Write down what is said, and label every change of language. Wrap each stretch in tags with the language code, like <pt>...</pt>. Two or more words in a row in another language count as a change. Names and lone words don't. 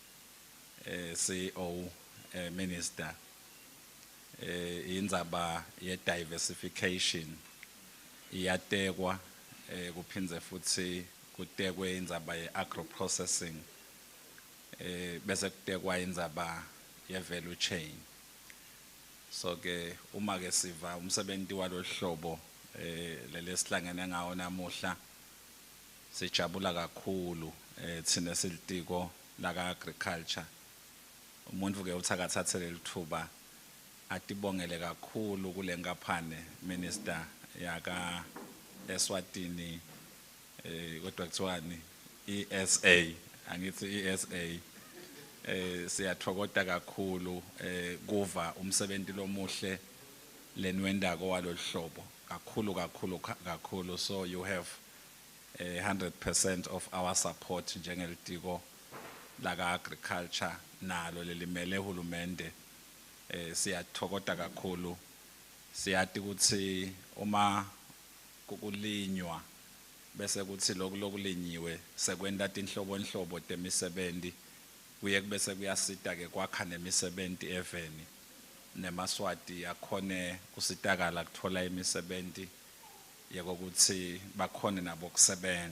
<en>CEO minister</en> <ss>indzaba ye diversification iyatekwa kuphindze futhi kutekwe indzaba ye</ss> <en>agro processing</en> <ss>bese kutekwa indzaba ye</ss> <en>value chain.</en> <ss>So ke uma ke siva umsebenzi walohlobo lelesihlangene ngawo namuhla sijabula kakhulu thina silitiko la agriculture. Umuntu ke uthakathathele lithuba atibongele kakhulu kule nkaphane minister yaka Eswatini kodwa kuthiwani ESA angithi ESA siyathokoza kakhulu kuva umsebenzi lomuhle lenwendako waloluhlobo kakhulu.</ss> <en>So you have 100% of our support</en> <ss>njengelitiko la agriculture nalo lelimele uhulumende. Siyathokoza kakhulu, siyati ukuthi uma kukulinywa bese kuthi lokulinyiwe sekwenta tinhlobonhlobo temisebenzi kuye bese kuyasita ke kwakha nemisebenzi eveni nemaswati yakhone kusitakala kuthola imisebenzi yekokuthi bakhone nabo kusebenza.</ss>